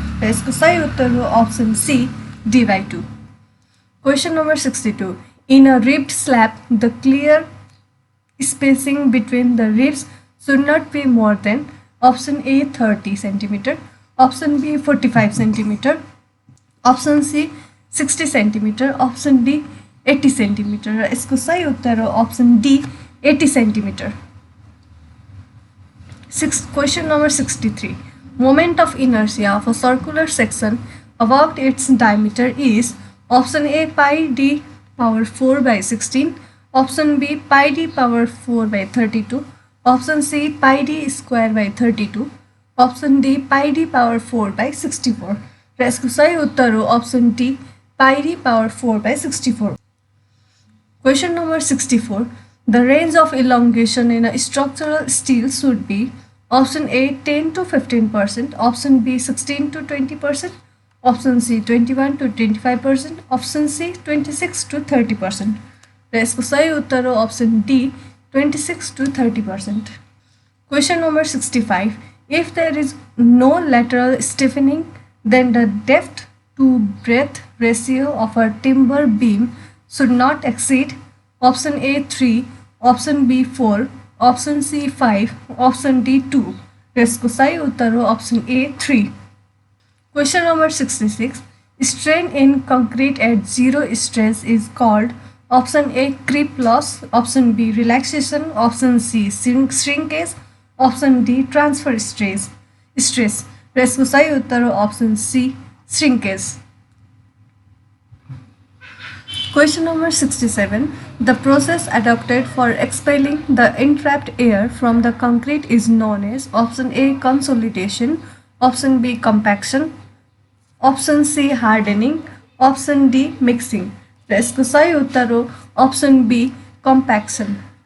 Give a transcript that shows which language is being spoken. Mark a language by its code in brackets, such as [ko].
[ne] र यसको सही उत्तर हो [en] option C, D by 2. Question number 62. In a ribbed slab, the clear spacing between the ribs should not be more than option A, 30 cm, option B, 45 cm, option C, 60 cm, option D, 80 cm. [ne] र यसको सही उत्तर हो [en] option D, 80 cm. Question number 63. Moment of inertia of a circular section about its diameter is option A, pi d power 4 by 16, option B, pi d power 4 by 32, option C, pi d square by 32, option D, pi d power 4 by 64. [ne] र यसको सही उत्तर हो [en] option D, pi d power 4 by 64. Question number 64. The range of elongation in a structural steel should be option A, 10 to 15%, option B, 16 to 20%, option C, 21 to 25%, option C, 26 to 30%. [ne] र यसको सही उत्तर हो [en] option D, 26 to 30%. Question number 65. If there is no lateral stiffening, then the depth to breadth ratio of a timber beam should not exceed option A, 3, option B, 4, option C, 5, option D, 2. [ne] र यसको सही उत्तर हो [en] option A, 3. Question number 66. Strain in concrete at zero stress is called option A, creep loss, option B, relaxation, option C, shrinkage, option D, transfer stress. [ne] र यसको सही उत्तर हो [en] option C, shrinkage. Question number 67. The process adopted for expelling the entrapped air from the concrete is known as option A, consolidation, option B, compaction, option C, hardening, option D, mixing. [ne] र यसको सही उत्तर हो [en] option B, compaction.